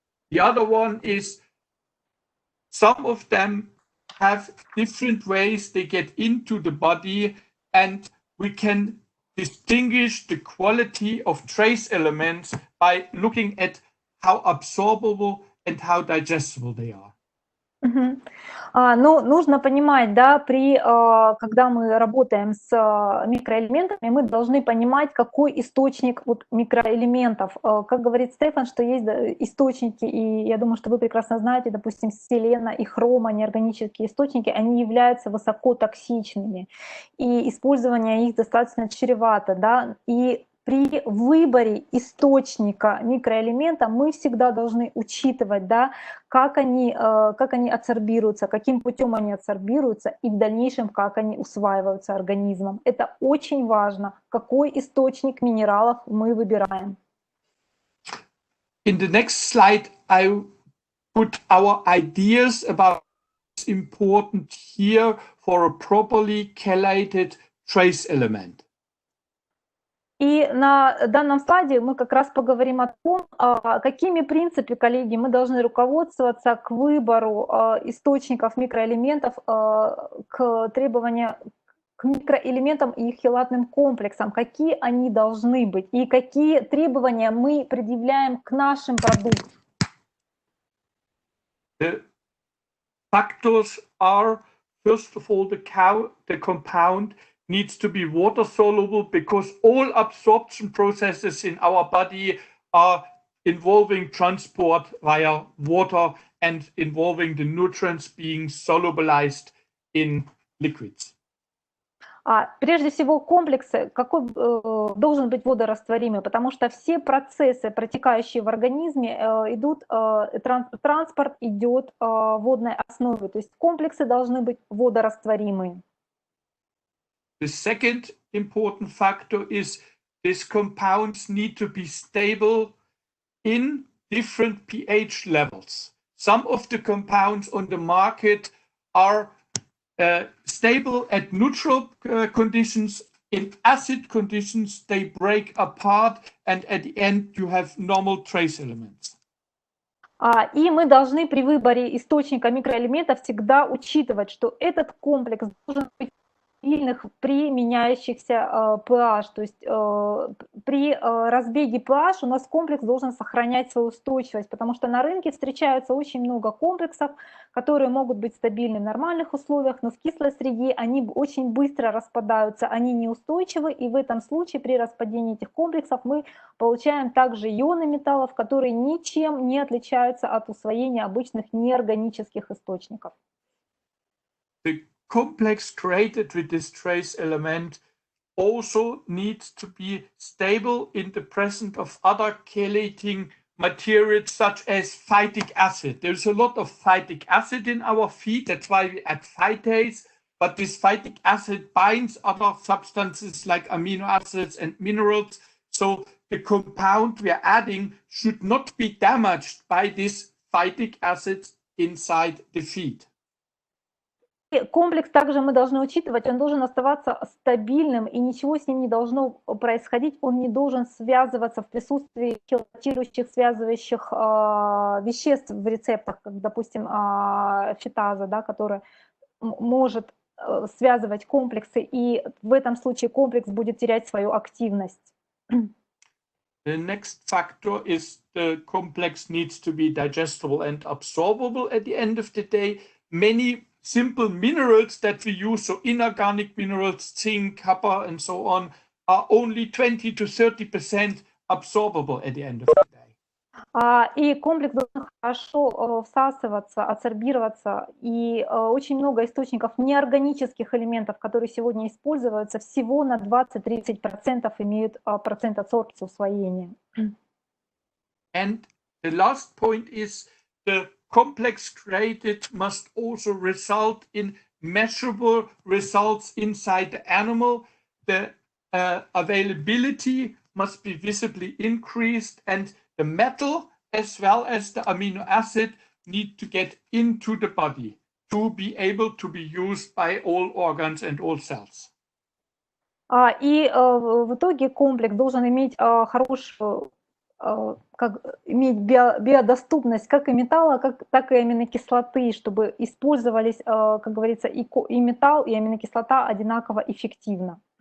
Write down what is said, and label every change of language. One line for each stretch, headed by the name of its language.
English: The other one is some of them have different ways they get into the body, and we can distinguish the quality of trace elements by looking at how absorbable and how digestible they are. Мгм.
Russian: Ну, нужно понимать, да, когда мы работаем с микроэлементами, мы должны понимать, какой источник вот микроэлементов. Как говорит Стефан, что есть источники, и я думаю, что вы прекрасно знаете, допустим, селена и хрома, неорганические источники, они являются высокотоксичными, и использование их достаточно чревато, да, и при выборе источника микроэлемента мы всегда должны учитывать, да, как они адсорбируются, каким путем они адсорбируются и в дальнейшем, как они усваиваются организмом. Это очень важно, какой источник минералов мы выбираем.
English: In the next slide, I put our ideas about what's important here for a properly chelated trace element.
Russian: И на данном слайде мы как раз поговорим о том, какими принципами, коллеги, мы должны руководствоваться к выбору источников микроэлементов, к требованию к микроэлементам и их хелатным комплексам, какие они должны быть и какие требования мы предъявляем к нашим продуктам.
English: The factors are, first of all, the compound needs to be water soluble because all absorption processes in our body are involving transport via water and involving the nutrients being solubilized in liquids.
Russian: Прежде всего, комплексы должен быть водорастворимый, потому что все процессы, протекающие в организме, идут, транспорт идет в водной основе, то есть комплексы должны быть водорастворимые.
English: The second important factor is these compounds need to be stable in different pH levels. Some of the compounds on the market are stable at neutral conditions. In acid conditions, they break apart, and at the end, you have normal trace elements.
Russian: И мы должны при выборе источника микроэлементов всегда учитывать, что этот комплекс должен быть стабильных при меняющихся pH, то есть при разбеге pH у нас комплекс должен сохранять свою устойчивость, потому что на рынке встречается очень много комплексов, которые могут быть стабильны в нормальных условиях, но в кислой среде они очень быстро распадаются, они неустойчивы, и в этом случае при распадении этих комплексов мы получаем также ионы металлов, которые ничем не отличаются от усвоения обычных неорганических источников.
English: The complex created with this trace element also needs to be stable in the presence of other chelating materials such as phytic acid. There's a lot of phytic acid in our feed, that's why we add phytase, but this phytic acid binds other substances like amino acids and minerals. So the compound we are adding should not be damaged by this phytic acid inside the feed.
Russian: И комплекс также мы должны учитывать, он должен оставаться стабильным, и ничего с ним не должно происходить, он не должен связываться в присутствии хелатирующих, связывающих веществ в рецептах, как, допустим, фитаза, да, которая может связывать комплексы, и в этом случае комплекс будет терять свою активность.
English: The next factor is the complex needs to be digestible and absorbable at the end of the day. Many simple minerals that we use, so inorganic minerals, zinc, copper, and so on, are only 20 to 30% absorbable at the end of the day.
Russian: И комплекс должен хорошо всасываться, адсорбироваться, и очень много источников неорганических элементов, которые сегодня используются, всего на 20-30% имеют процент адсорбции усвоения.
English: And the last point is the complex created must also result in measurable results inside the animal. The availability must be visibly increased, and the metal as well as the amino acid need to get into the body to be able to be used by all organs and all cells.
Russian: И в итоге комплекс должен иметь хорошую, иметь биодоступность как и металла, так и аминокислоты, чтобы использовались, как говорится, и металл, и аминокислота одинаково эффективно.